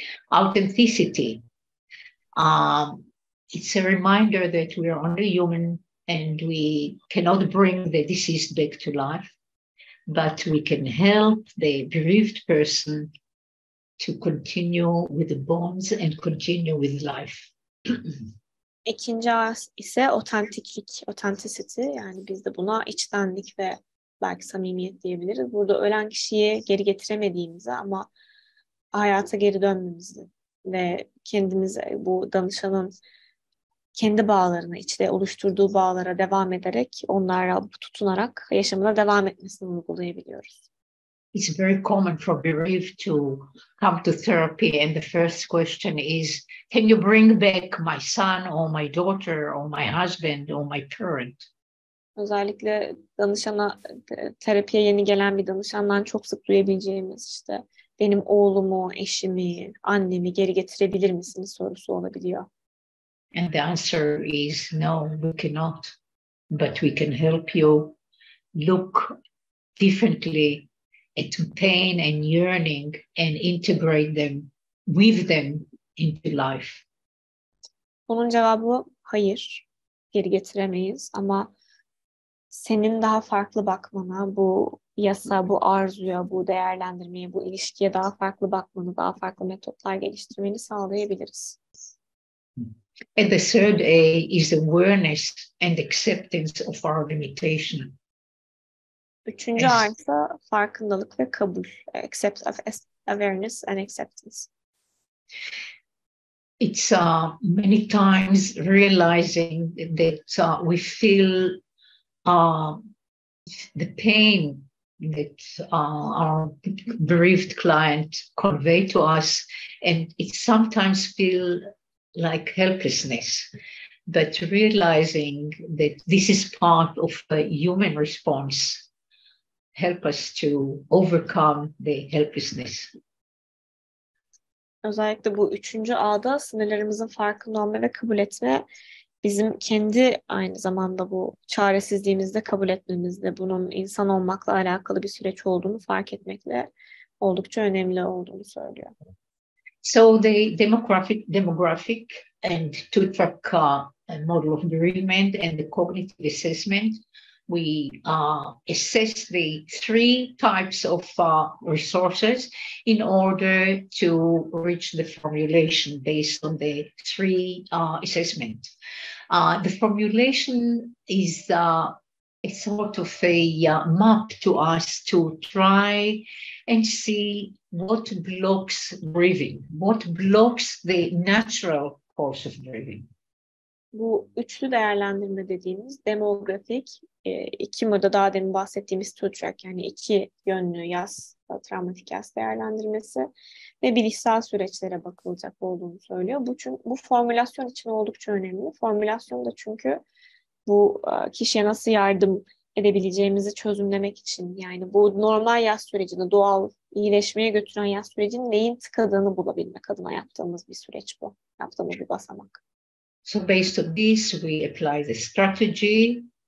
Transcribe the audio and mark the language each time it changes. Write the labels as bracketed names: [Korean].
[English] Authenticity. It's a reminder that we are only human and we cannot bring the deceased back to life, but we can help the bereaved person to continue with the bonds and continue with life. [Turkish] İkinci A ise otentiklik, authenticity, yani biz de buna içtenlik ve belki samimiyet diyebiliriz. Burada ölen kişiyi geri getiremediğimizi ama hayata geri dönmemizi ve kendimize, bu danışanın kendi bağlarına, içte oluşturduğu bağlara devam ederek, onlara tutunarak yaşamına devam etmesini uygulayabiliyoruz. [English] It's very common for bereaved to come to therapy and the first question is, can you bring back my son or my daughter or my husband or my parent? [Turkish] Özellikle danışana, terapiye yeni gelen bir danışandan çok sık duyabileceğimiz işte benim oğlumu, eşimi, annemi geri getirebilir misiniz sorusu olabiliyor. [English] And the answer is no, we cannot, but we can help you look differently at pain and yearning and integrate them with them into life. [Turkish] Bunun cevabı hayır, geri getiremeyiz ama senin daha farklı bakmana, bu yasa, bu arzuya, bu değerlendirmeye, bu ilişkiye daha farklı bakmanı, daha farklı metotlar geliştirmeni sağlayabiliriz. [English] And the third A is awareness and acceptance of our limitation. [Turkish] Üçüncü A ise farkındalık ve kabul. [English] Awareness and acceptance. It's many times realizing that we feel the pain that our bereaved client convey to us, and it sometimes feel like helplessness, but realizing that this is part of a human response help us to overcome the helplessness. [Turkish] Özellikle bu üçüncü A'da sınırlarımızın farkında olma ve kabul etme, bizim kendi aynı zamanda bu çaresizliğimizde kabul etmemizde, bunun insan olmakla alakalı bir süreç olduğunu fark etmekle oldukça önemli olduğunu söylüyor. [English] So the demographic and two-track model of bereavement and the cognitive assessment, we assess the three types of resources in order to reach the formulation based on the three assessment. The formulation is a sort of a map to us to try and see what blocks grieving, what blocks the natural course of grieving. [Turkish] Bu üçlü değerlendirme dediğimiz demografik, iki modda daha demin bahsettiğimiz two track, yani iki yönlü yas, travmatik yas değerlendirmesi ve bilişsel süreçlere bakılacak olduğunu söylüyor. Bu formülasyon için oldukça önemli. Formülasyon da çünkü bu kişiye nasıl yardım edebileceğimizi çözümlemek için, yani bu normal yas sürecini, doğal iyileşmeye götüren yas sürecinin neyin tıkadığını bulabilmek adına yaptığımız bir süreç bu. Yaptığımız bir basamak. [English] So based on this, we apply the strategy.